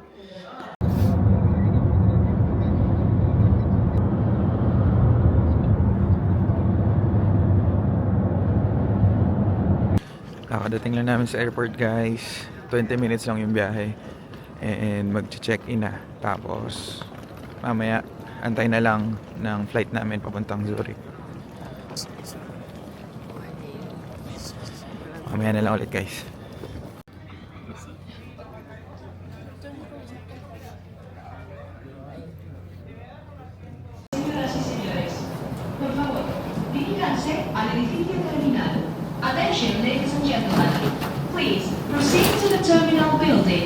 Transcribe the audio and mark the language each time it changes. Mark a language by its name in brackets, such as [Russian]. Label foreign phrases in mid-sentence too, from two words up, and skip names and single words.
[Filipino] Kakadating lang namin sa airport guys. 20 minutes lang yung biyahe. And mag-check-in na. Tapos mamaya antay na lang ng flight namin papuntang Zurich. Mamaya na lang ulit guys. [Spanish] Por favor, diríjanse al edificio terminal. [English] Attention, ladies and gentlemen. Please proceed to the terminal building.